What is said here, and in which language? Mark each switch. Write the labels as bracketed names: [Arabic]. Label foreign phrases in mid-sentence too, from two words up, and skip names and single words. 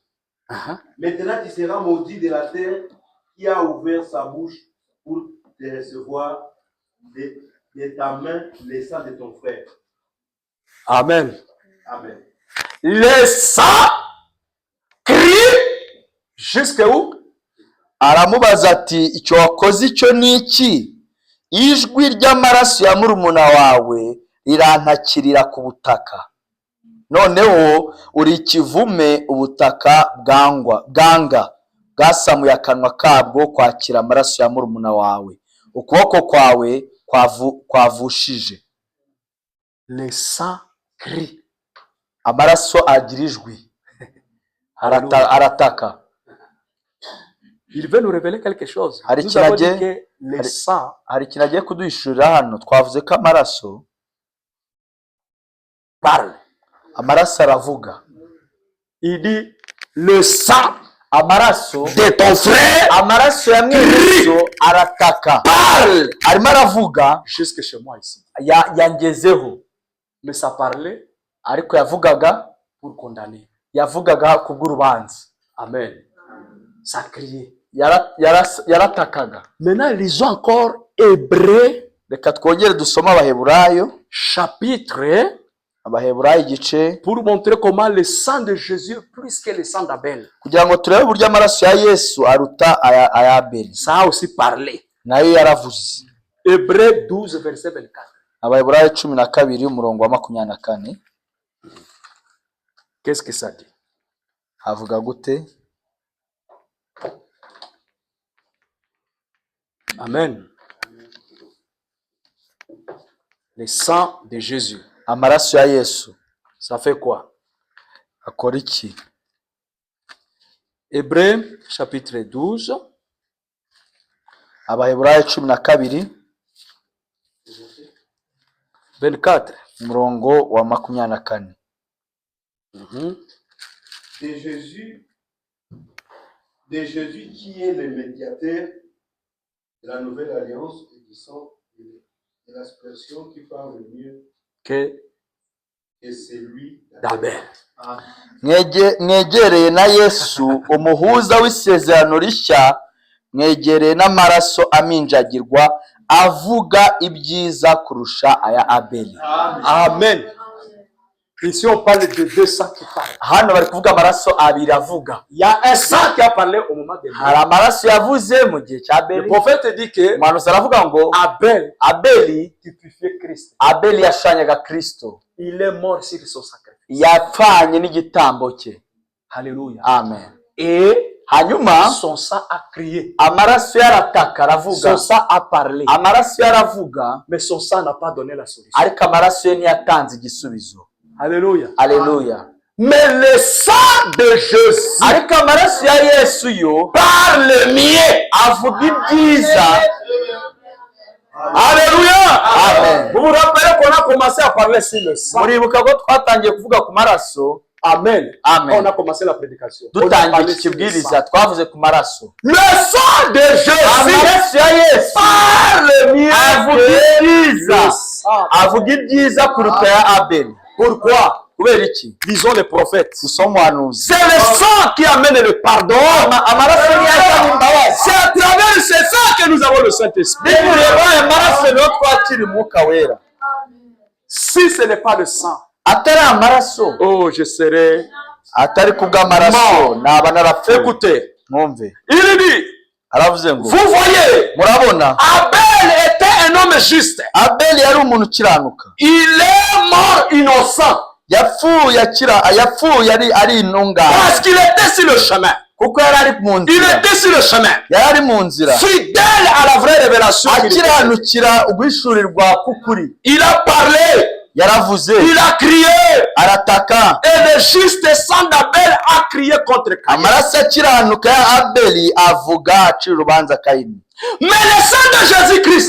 [French] Maintenant tu seras maudit de la terre qui a ouvert sa bouche pour te recevoir de ta main le sang de ton frère. Amen. Amen. Le sang crie jusqu'à où? [Kinyarwanda] Aramubaza ati, icyo wakoze icyo ni iki? Ijwi ry'amaraso ya murumuna wawe rirantakirira ku butaka. Noneho uri ikivume, ubutaka bwanga bwasamuye akanwa kabwo kwakira amaraso ya murumuna wawe. Ukuboko kwawe kwavushije. [French] Le sang crie. [Kinyarwanda] Amaraso agira ijwi. Arataka. [French] Il veut nous révéler quelque chose. [Kinyarwanda] Hari [French] Nous avons dit [Kinyarwanda] ikintu [French] que le sang [Kinyarwanda] hari ikintu agiye kuduhishurira hano. Twavuze ko amaraso [French] parle. [Kinyarwanda] Amaraso aravuga. [French] Il dit le sang [Kinyarwanda] Amaraso [French] de ton frère [Kinyarwanda] amaraso ya mwene arataka. [French] parle. [Kinyarwanda] Arimo aravuga [French] Jusque chez moi ici. [Kinyarwanda] yangezeho. [French] Mais ça parlait [Kinyarwanda] Ariko yavugaga [French] pour condamner. [Kinyarwanda] yavugaga kubw'urubanza. [French] Amen. Ça criait. [Kinyarwanda] Yaratakaga. [French] Maintenant, lisons encore Hébreux [Kinyarwanda] Reka twongere dusome Abaheburayo, [French] chapitre [Kinyarwanda] Abaheburayo igice, [French] pour montrer comment le sang de Jésus est plus que le sang d'Abel. [Kinyarwanda] kugira ngo turebe uburyo amaraso ya Yesu aruta aya Abeli. [French] Ça a aussi parlé. [Kinyarwanda] Nayo yaravuze. [French] Hébreux 12, verset 24. [Kinyarwanda] Abaheburayo 12 umurongo wa 24. [French] Qu'est-ce que ça dit? [Kinyarwanda] Havuga gute? Amen. [French] Le sang de Jésus. [Kinyarwanda] Amaraso ya Yesu [French] Ça fait quoi? [Kinyarwanda] akora iki? [French] Hébreux chapitre 12. [Kinyarwanda] Abaheburayo 12 24. umurongo wa 24. [French] De Jésus qui est le médiateur de la nouvelle alliance et du sang de l'aspersion qui parle mieux Que celui d'Abel. [Kinyarwanda] Mwegereye na Yesu umuhuza w'isezerano rishya, mwegereye n'amaraso aminjagirwa avuga ibyiza kurusha aya Abeli. Amen. [French] Ici, on parle de deux sangs qui parlent. [Kinyarwanda] hano bari kuvuga amaraso abiri avuga. [French] Il y a un sang qui a parlé au moment de [Kinyarwanda] hari amaraso yavuze mu gihe cya [French] Le [Kinyarwanda] Abeli. [French] prophète dit que [Kinyarwanda] umuhanuzi aravuga ngo [French] Abel [Kinyarwanda] Abeli [French] typifiait Christ. [Kinyarwanda] Abeli yashushanyaga Kristo, [French] Il est mort sur son sacrifice. [Kinyarwanda] yapfanye n'igitambo cye. [French] Alléluia. Amen. Et [Kinyarwanda] hanyuma [French] son sang a crié. [Kinyarwanda] amaraso yarataka aravuga, [French] Son sang a parlé. [Kinyarwanda] amaraso yaravuga, [French] Mais son sang n'a pas donné la solution. [Kinyarwanda] ariko amaraso ye ntiyatanze igisubizo. [French] Alléluia. [Kinyarwanda] Aleluya. [French] Mais le sang de Jésus [Kinyarwanda] ariko amaraso ya Yesu yo [French] parle mieux. [Kinyarwanda] avuga ibyiza. [French] Alléluia. Amen. Vous vous rappelez qu'on a commencé à parler sur le sang. [Kinyarwanda] muribuka ko twatangiye kuvuga ku maraso. Amen. Amen. [French] On a commencé la prédication. On a [Kinyarwanda] dutangiye [French] parlé [Kinyarwanda] iki [French] sur le [Kinyarwanda] kibwiriza [French] sang. [Kinyarwanda] twavuze ku maraso. [French] Le sang de Jésus [Kinyarwanda] amaraso ya Yesu [French] parle mieux [Kinyarwanda] avuga [French] que [Kinyarwanda] ibyiza, [French] le sang. [Kinyarwanda] avuga ibyiza kuruta ya Abeli. [French] Pourquoi? [Kinyarwanda] kubera iki? [French] Disons les prophètes. [Kinyarwanda] Usoma umuhanuzi. [French] C'est le sang qui amène le pardon. [Kinyarwanda] amaraso niyo azana imbabazi. [French] C'est à travers ce sang que nous avons le Saint-Esprit. [Kinyarwanda] nikureba aya maraso niho twakira umwuka wera. [French] Si ce n'est pas le sang, [Kinyarwanda] atari amaraso, [French] oh, je serai. [Kinyarwanda] atari kubw'amaraso naba narapfuye. [French] Écoutez, [Kinyarwanda] mwumve, [French] il dit, [Kinyarwanda] aravuze ngo [French] vous voyez, [Kinyarwanda] murabona [French] Abel était un homme juste. [Kinyarwanda] Abeli yari umuntu ukiranuka, [French] Il est mort innocent [Kinyarwanda] yapfuye ari intungane [French] parce qu'il était sur le chemin. [Kinyarwanda] kuko yari ari mu [French] Il [Kinyarwanda] nzira, [French] était sur le chemin, [Kinyarwanda] yari ari mu nzira [French] fidèle à la vraie révélation. [Kinyarwanda] akiranukira uguhishurirwa k'ukuri. [French] Il a parlé, [Kinyarwanda] yaravuze, [French] il a crié, [Kinyarwanda] arataka, [French] et le juste sang d'Abel a crié contre Caïn. [Kinyarwanda] amaraso akiranuka ya Abeli avuga acira urubanza Kayini. [French] Mais le sang de Jésus-Christ